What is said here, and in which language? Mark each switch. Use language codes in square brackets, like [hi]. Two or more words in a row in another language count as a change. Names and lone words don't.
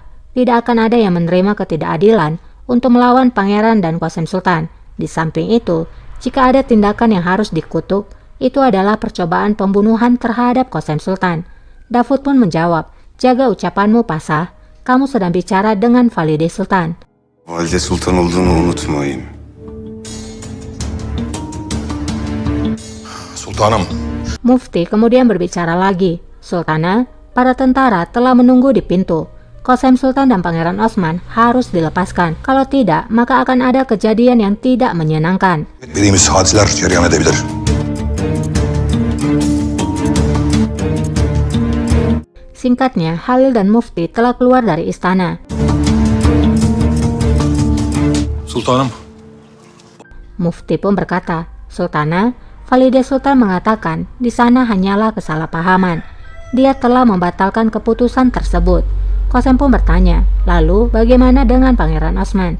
[id] Tidak akan ada yang menerima ketidakadilan untuk melawan pangeran dan Qasem Sultan. Di samping itu, jika ada tindakan yang harus dikutuk, itu adalah percobaan pembunuhan terhadap Qasem Sultan." Davud pun menjawab, "Jaga ucapanmu Pasha. Kamu sedang bicara dengan Valide Sultan." [tr] Valide Sultan olduğunu unutmayın. Sultanım. [id] Mufti kemudian berbicara lagi, "Sultana, para tentara telah menunggu di pintu. Qasem Sultan dan Pangeran Osman harus dilepaskan. Kalau tidak, maka akan ada kejadian yang tidak menyenangkan." [tr] Etmediğimiz hadiseler cereyan edebilir. [id] Singkatnya, Halil dan Mufti telah keluar dari istana. [tr] Sultanım. [id] Mufti pun berkata, "Sultana, Valide Sultan mengatakan di sana hanyalah kesalahpahaman. Dia telah membatalkan keputusan tersebut." Qasem pun bertanya, "Lalu bagaimana dengan Pangeran Osman?"